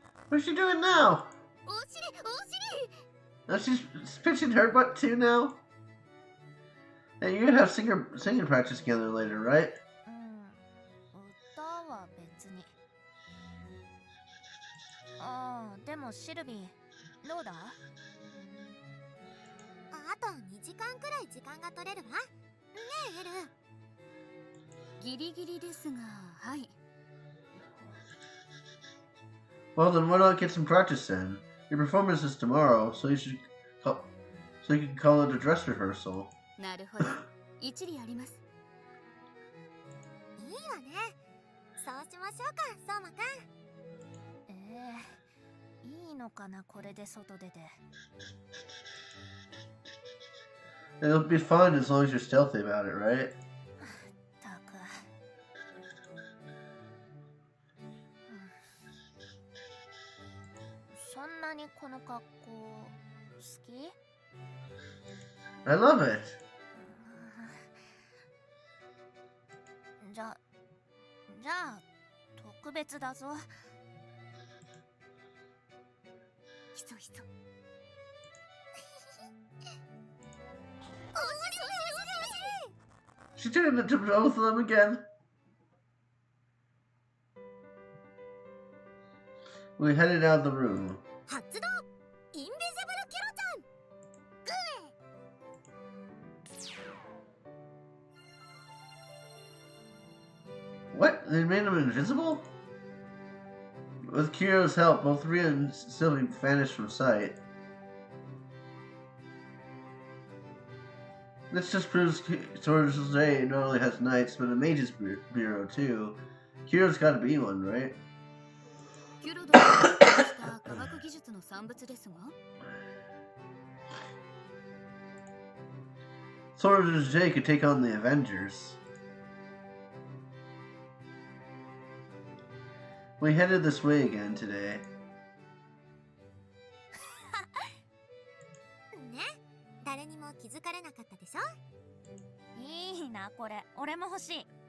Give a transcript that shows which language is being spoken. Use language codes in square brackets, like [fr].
[en] What's she doing now? [ja] お尻。 [en] Now she's pinching her butt too now? And you're gonna have singing practice together later, right? [ja] 歌は別に。ああ、でもシルビー、どうだ？あと2時間くらい時間が取れるわ。ねえエル。ギリギリですが、はい。 [en] Well then, why not get some practice then? Your performance is tomorrow, so you can call it a dress rehearsal. [ja] なるほど。一理あります。いいわね。そうしましょうか、相馬くん。いいのかな、これで外出て。 [en] It'll be fun as long as you're stealthy about it, right? [ja] たく。そんなにこの格好好き？ [en] I love it. [ja] じゃあ特別だぞ。ひそひそ。 [en] She turned into both of them again. We headed out of the room. [ja] 発動インビジブルキロちゃん。 [en] What? They made him invisible? With Kiro's help, both Rhea and Sylvie vanished from sight. This just proves Sword's Day not only has knights, but a mage's bureau too. Kiro's gotta be one, right? [ja] キュロドがした科学技術の産物ですが。 [en] Sword's Day could take on the Avengers. We headed this way again today. [ja] ね、誰にも気づかれなかったでしょ？いいなこれ、俺も欲しい。